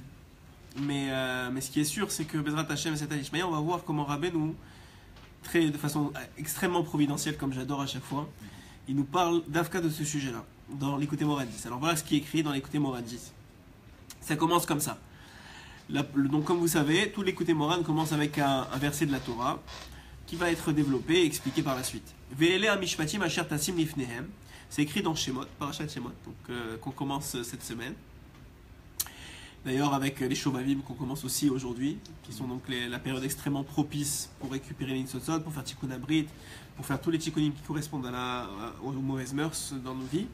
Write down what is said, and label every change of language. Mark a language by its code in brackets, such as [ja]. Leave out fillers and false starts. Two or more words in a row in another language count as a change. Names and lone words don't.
[fr] Mais ce qui est sûr, c'est que [he] בעזרת השם [fr] et Seigneur d'Ishmaïa, on va voir comment Rabbeinu, de façon extrêmement providentielle, comme j'adore à chaque fois, il nous parle Dafka de ce sujet-là, dans Likutei Moharan 10. Alors voilà ce qui est écrit dans Likutei Moharan 10. Ça commence comme ça. Donc comme vous savez, tous les Likutei Moharan commencent avec un verset de la Torah qui va être développé et expliqué par la suite. [he] ואלה המשפטים אשר תשים לפניהם. [fr] C'est écrit dans Shemot, Parashat Shemot, donc qu'on commence cette semaine. D'ailleurs avec les Shovavim qu'on commence aussi aujourd'hui, qui sont donc la période extrêmement propice pour récupérer les Nitzotzot, pour faire [he] תיקון הברית, [fr] pour faire tous les Tikkunim qui correspondent aux mauvaises mœurs dans nos vies.